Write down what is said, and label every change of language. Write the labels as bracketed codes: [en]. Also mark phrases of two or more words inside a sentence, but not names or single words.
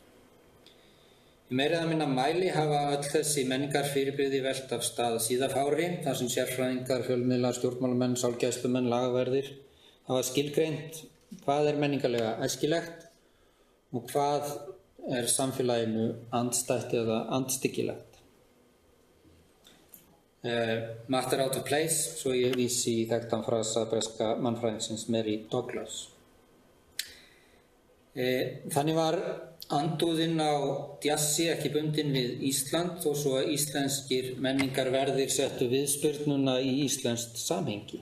[is] Í meira eða minna mæli hafa öll þessi menningarfyrirbrigði velt af stað síðafári, þar sem sérfræðingar, fjölmiðlar, stjórnmálamenn, sálgæslumenn, lagaverðir hafa skilgreint hvað menningarlega æskilegt og hvað samfélaginu andstætt eða andstyggilegt. [en] Matter out of place, [is] svo ég vísi í þekktan frasa breska mannfræðingsins Mary Douglas. Þannig var andúðin á djassi ekki bundin við Ísland þó svo að íslenskir menningarverðir settu viðspyrnuna í íslenskt samhengi.